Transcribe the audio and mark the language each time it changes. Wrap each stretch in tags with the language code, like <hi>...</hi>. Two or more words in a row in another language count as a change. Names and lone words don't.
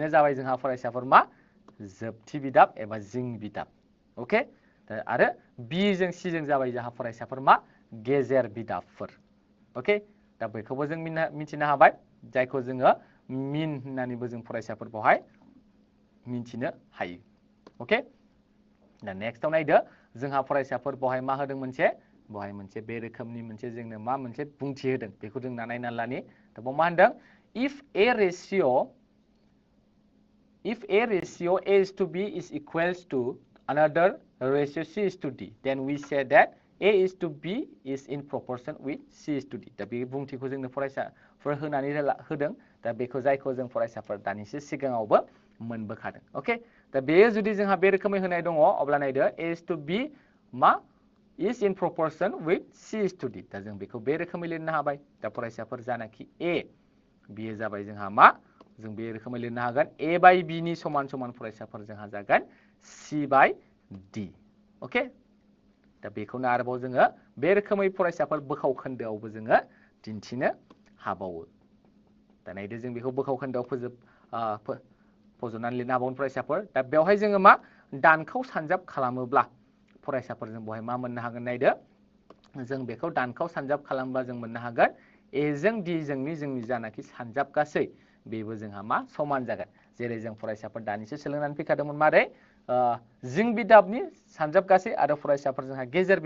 <brx>जाबाय जोंहा फरायसाफोर मा जोबथि बिदाब एबा जिं बिदाब ओके आरो बि जों सि जों जाबाय जोंहा फरायसाफोर मा गेजेर बिदाबफोर ओके दा बेखौबो जों मिथिनो हाबाय जायखौ जोङो मिन होननानैबो जों फरायसाफोर बहाय मिथिनो हायो ओके दा नेक्स्टआव नायदो जोंहा फरायसाफोर बहाय मा होदों बहाय मोनसे बे रोखोमनि मोनसे जोंनो मा मोनसे बुंथि होदों बेखौ जों नायना लानि दा बाव मा होनदों</brx> <en>if a ratio a is to b is equals to another ratio c is to d then we say that a is to b is in proportion with c is to d</en> <brx>दा बे बुंथिखौ जोंनो फरायसाफोर होनानै होदों दा बेखौ जायखौ जों फरायसाफोर दानिसो सिगाङावबो मोनबोखादों ओके दा बेयो जुदि जोंहा बे रोखोमै होनाय दङ अब्ला नायदो</brx> <en>a is to b</en> <brx>मा</brx> <en>is in proportion with c is to d</en> <brx>दा जों बेखौ बे रोखोमै लिरनो हाबाय दा फरायसाफोर जानाखि a बेयो जाबाय जोंहा मा जों बे रोखोमै लिरनो हागोन</brx> <en>a by b</en> <brx>नि समान समान फरायसाफोर जोंहा जागोन</brx> <en>c by d</en> <brx>ओके दा बेखौनो आरोबाव जोङो बे रोखोमै फरायसाफोर बोखाव खोन्दोआवबो जोङो दिन्थिनो हाबावो दा नायदो जों बेखौ बोखाव खोन्दोआव फज'नानै लिरनो हाबावगोन फरायसाफोर दा बेवहाय जोङो मा दानखौ सानजाब खालामोब्ला फरायसाफोर जों बहाय मा मोननो हागोन नायदो जों बेखौ दानखौ सानजाब खालामब्ला जों मोननो हागोन ए जों डि जोंनि जानाखि सानजाब गासै बेबो जोंहा मा समान जागोन जेरै जों फरायसाफोर दानिसो सोलोंनानै फैखादोंमोन मारै जिं बिदाबनि सानजाब गासै आरो फरायसाफोर जोंहा गेजेर</brx>